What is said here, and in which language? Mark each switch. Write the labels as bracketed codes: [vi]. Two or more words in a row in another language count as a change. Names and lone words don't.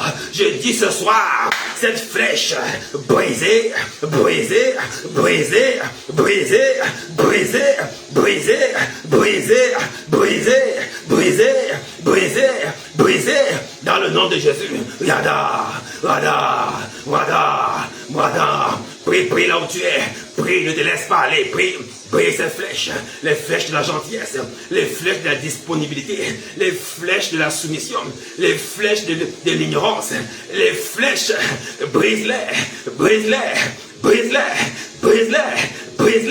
[fr] Je dis ce soir, cette flèche brisée, brisée, brisée, brisée, brisée, brisée, brisée, brisée, brisée, brisée, brisée, dans le nom de Jésus. Yada, wada, wada, wada. Prie, prie là où tu es. Prie, ne te laisse pas aller. Prie, prie ces flèches. Les flèches de la gentillesse. Les flèches de la disponibilité. Les flèches de la soumission. Les flèches de l'ignorance. Les flèches, brise-les. Brise-les. Brise-les. Brise-les. Brise-les.